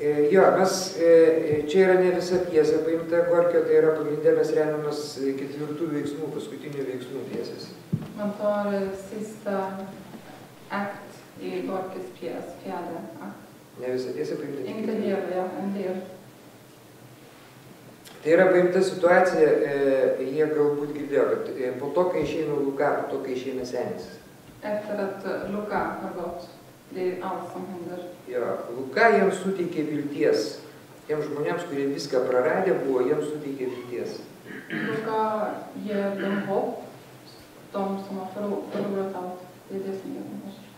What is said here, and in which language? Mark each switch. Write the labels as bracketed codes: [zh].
[lt] Jo, čia yra ne visa pjesė paimta Gorkio, tai yra pagrindė mes remiamės ketvirtų veiksmų, paskutinių veiksmų pjesės. [sv] Man tar sista akt i Gorkis pjäs, fjärde akt. [lt] Ne visa pjesė paimta. [sv] Inte hela, en del. [lt] Tai yra paimta situacija, jie galbūt girdėjo, kad po to, kai išeina Luka, po to, kai išeina senis. [sv] Efter att Luka har gått, det är allt som händer. [lt] Jo, Luka jiems suteikė vilties tiems žmonėms, kurie viską praradę buvo, jiems suteikė vilties. [sv] Luka ger dem hopp, de som har förlorat allt. Det är det som ger dem hopp.